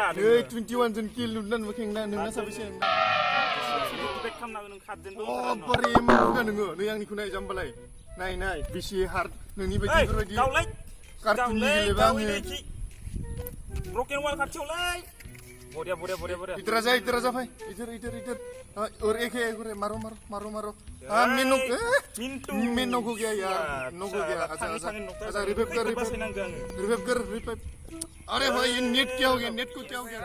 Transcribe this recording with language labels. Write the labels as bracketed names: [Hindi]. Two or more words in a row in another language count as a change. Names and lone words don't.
[Bodo] नै 21 जन किल नुदोंना खेंना नोंना साबेसे रिभाइभ खालामनांगोन नों खारदेन बारे माबा नोङो नै आंनिखौ नाय जाम्बालाय नाय बेसे हार्ड नोंनि बायदि बेफोरबायदि कार्टुन गेलेबा आङो [English] broken wall [Bodo] खाथियावलै बढ़िया [Hindi] इधर आ जा भाई इधर और एक है मारो हाँ मेन नॉक हो गया यार नॉक हो गया अच्छा रिवाइव कर अरे भाई ये नेट को क्या हो गया